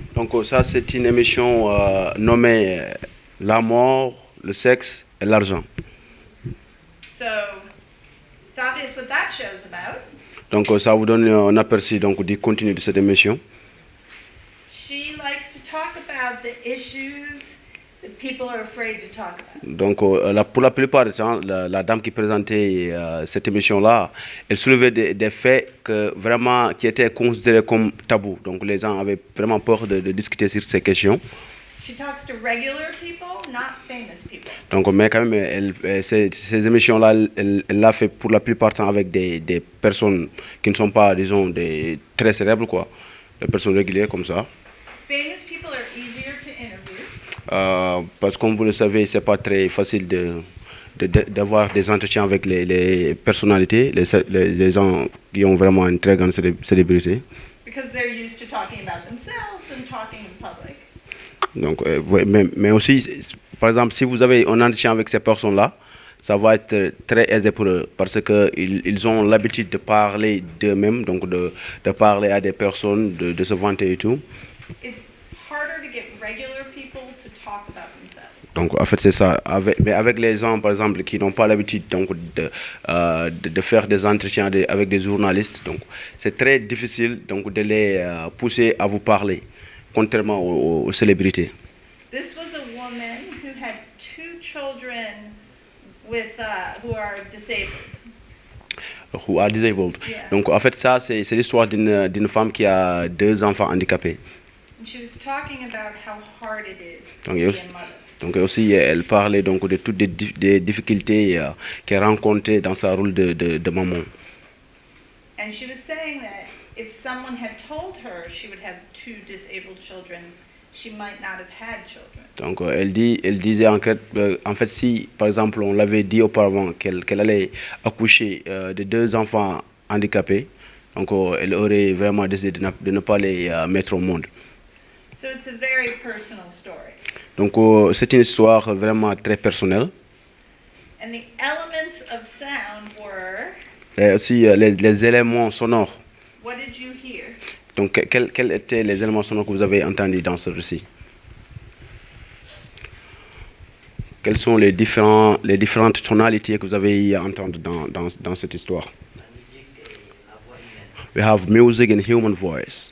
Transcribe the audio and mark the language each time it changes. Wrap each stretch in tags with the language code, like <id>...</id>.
<fr>Donc ça, c'est une émission nommée La mort, le sexe et l'argent.</fr> <en>So it's obvious what that show's about.</en> <fr>Donc ça vous donne un aperçu du contenu de cette émission.</fr> <en>She likes to talk about the issues that people are afraid to talk about.</en> <fr>Donc pour la plupart du temps, la dame qui présentait cette émission-là, elle soulevait des faits qui étaient considérés comme tabous. Donc les gens avaient vraiment peur de discuter sur ces questions.</fr> <en>She talks to regular people, not famous people.</en> <fr>Donc, mais quand même, ces émissions-là, elle l'a fait pour la plupart du temps avec des personnes qui ne sont pas, disons, très célèbres, quoi. Des personnes régulières comme ça.</fr> <en>Famous people are easier to interview.</en> <fr>Parce que comme vous le savez, c'est pas très facile d'avoir des entretiens avec les personnalités, les gens qui ont vraiment une très grande célébrité.</fr> <en>Because they're used to talking about themselves and talking in public.</en> <fr>Donc, mais aussi, par exemple, si vous avez un entretien avec ces personnes-là, ça va être très aisé pour eux parce qu'ils ont l'habitude de parler d'eux-mêmes, donc de parler à des personnes, de se vanter et tout.</fr> <en>It's harder to get regular people to talk about themselves.</en> <fr>Donc, en fait, c'est ça. Mais avec les gens, par exemple, qui n'ont pas l'habitude de faire des entretiens avec des journalistes, donc c'est très difficile de les pousser à vous parler. Contrairement aux célébrités.</fr> <en>This was a woman who had 2 children with who are disabled. Who are disabled. Yeah.</en> <fr>Donc en fait ça c'est l'histoire d'une femme qui a 2 enfants handicapés.</fr> <en>And she was talking about how hard it is to be a mother.</en> <fr>Donc aussi elle parlait de toutes les difficultés qu'elle rencontrait dans sa rôle de maman.</fr> <en>And she was saying that if someone had told her she would have 2 disabled children, she might not have had children.</en> <fr>Donc elle disait en fait si par exemple on l'avait dit auparavant qu'elle allait accoucher de 2 enfants handicapés, donc elle aurait vraiment décidé de ne pas les mettre au monde.</fr> <en>So it's a very personal story.</en> <fr>Donc c'est une histoire vraiment très personnelle.</fr> <en>And the elements of sound were.</en> <fr>Et aussi les éléments sonores.</fr> <en>What did you hear?</en> <fr>Donc, quels étaient les éléments sonores que vous avez entendus dans ce récit? Quelles sont les différentes tonalités que vous avez entendues dans cette histoire?</fr> <en>We have music and human voice.</en>